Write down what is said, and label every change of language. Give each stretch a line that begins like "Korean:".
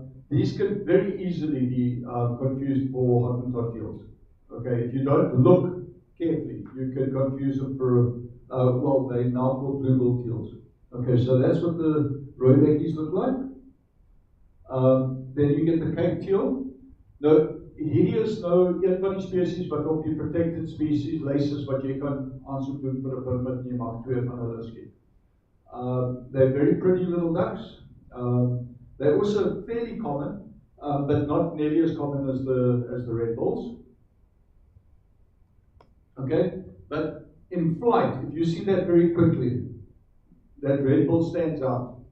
English: These can very easily be confused for Hottentot teals. Okay, if you don't look carefully, you can confuse them for they now called blue-billed teals. Okay, so that's what the rooibekkies look like. Then you get the Cape teal.
Afrikaans: Nou, hierdie is nou een van die spesies wat op die
English: protected species
Afrikaans: lys is wat jy kan aansoek doen vir 'n permit en jy mag 2 van hulle skiet.
English: They're very pretty little ducks. They're also fairly common, but not nearly as common as the red bulls. Okay, but in flight, if you see that very quickly, that red bull stands out.